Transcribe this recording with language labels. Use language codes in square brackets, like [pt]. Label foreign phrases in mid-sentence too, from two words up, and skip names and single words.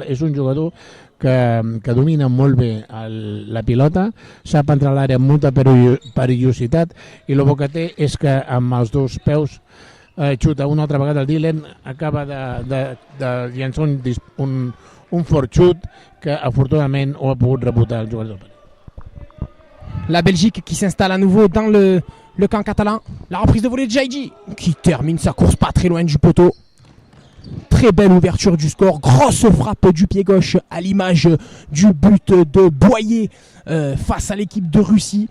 [ca] És un jugador que domina molt bé la pilota, sap entrar a l'àrea amb molta perillositat i el que té és que amb els dos peus xuta una altra vegada el Dylan, acaba de llançar un fort xut que afortunadament ho ha pogut rebotar el jugador. [fr] La Belgique qui s'installe à nouveau dans le camp catalan. La reprise de volée de Jaidi qui termine sa course pas très loin du poteau. Très belle ouverture du score. Grosse frappe du pied gauche à l'image du but de Boyer face à l'équipe de Russie.